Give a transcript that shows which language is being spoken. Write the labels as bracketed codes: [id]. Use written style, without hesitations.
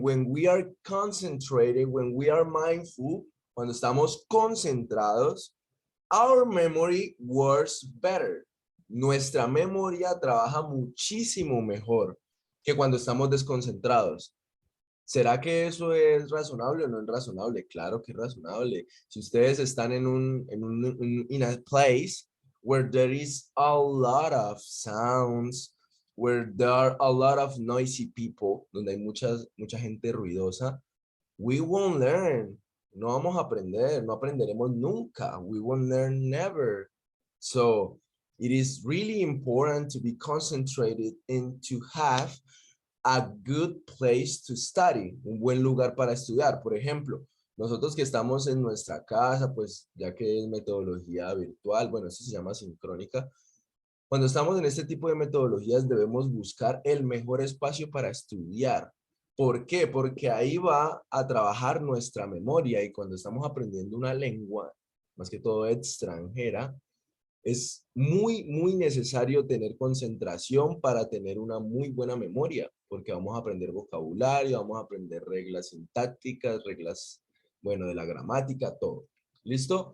[en] When we are concentrated, when we are mindful, [es] cuando estamos concentrados, [en] our memory works better. [es] Nuestra memoria trabaja muchísimo mejor que cuando estamos desconcentrados. ¿Será que eso es razonable o no es razonable? Claro que es razonable. Si ustedes están [en] in a place where there is a lot of sounds, where there are a lot of noisy people, [es] donde hay mucha gente ruidosa, [en] we won't learn. [es] No vamos a aprender, no aprenderemos nunca. [en] We won't learn never. So it is really important to be concentrated and to have a good place to study, [es] un buen lugar para estudiar. Por ejemplo, nosotros que estamos en nuestra casa, pues ya que es metodología virtual, bueno, eso se llama sincrónica, Cuando estamos en este tipo de metodologías debemos buscar el mejor espacio para estudiar. ¿Por qué? Porque ahí va a trabajar nuestra memoria y cuando estamos aprendiendo una lengua, más que todo extranjera, es muy necesario tener concentración para tener una muy buena memoria, porque vamos a aprender vocabulario, vamos a aprender reglas sintácticas, reglas, bueno, de la gramática, todo. ¿Listo?